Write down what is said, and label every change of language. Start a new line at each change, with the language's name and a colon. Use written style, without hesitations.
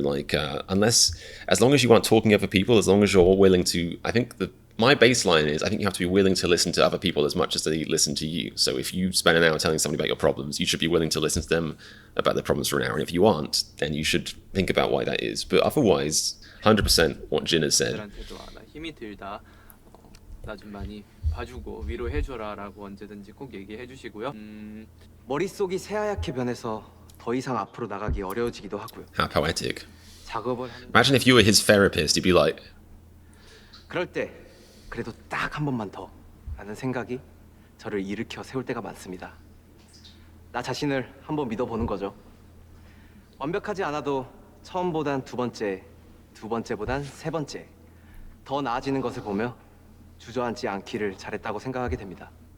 English: Like, as long as you aren't talking over people, as long as you're willing to, I think my baseline is, I think you have to be willing to listen to other people as much as they listen to you. So if you spend an hour telling somebody about your problems, you should be willing to listen to them about their problems for an hour. And if you aren't, then you should think about why that is. But otherwise, 100% what Jin has said.
Korean: 남들한테도 안 하. 힘이 들다. 나 좀 많이 봐주고 위로해줘라라고 언제든지 꼭 얘기해주시고요. 머릿속이 새하얗게 변해서 더 이상 앞으로 나가기 어려워지기도 하고요.
English: How poetic.
Korean: 작업을 하는
English: Imagine if you were his therapist, you'd be like,
Korean: 그럴 때 그래도 딱 한 번만 더 라는 생각이 저를 일으켜 세울 때가 많습니다. 나 자신을 한번 믿어보는 거죠. 완벽하지 않아도 처음보단 두 번째, 두 번째보단 세 번째 더 나아지는 것을 보며 주저앉지 않기를 잘했다고 생각하게 됩니다.